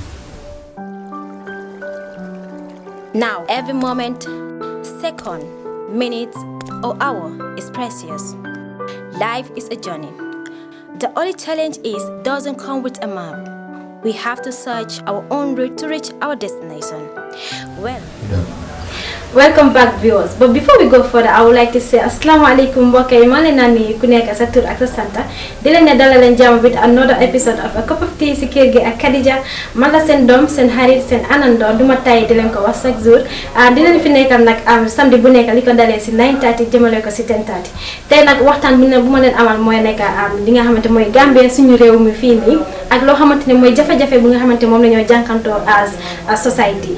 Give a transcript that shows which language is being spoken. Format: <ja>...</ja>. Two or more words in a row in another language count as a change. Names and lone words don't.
<en>Now, every moment, second, minute, or hour is precious. Life is a journey. The only challenge is it doesn't come with a map. We have to search our own route to reach our destination. Well, welcome back, viewers. But before we go further, I would like to say</en> <ar>assalamu alaikum</ar> <wo>mbokk yi ma leen nani ku nekk sa tur ak sa santa di leen ne dalal leen jàmm</wo> <en>with another episode of A Cup of Tea</en> <wo>si kër gi ak Khadija man la seen doom seen xarit seen anando duma tay di leen ko wax</wo> <fr>chaque jour</fr> <wo>di leen fi nekkal nag samedi bu nekk li ko dalee si 9:30 jëmale ko si 10:30 tey nag waxtaan bu ma leen amal mooy nekk li nga xamante mooy Gambia suñu réew mi fii nii ak loo xamante ne mooy jafe-jafe bu nga xamante moom la ñoo jànkantoo</wo> <en>as society.</en>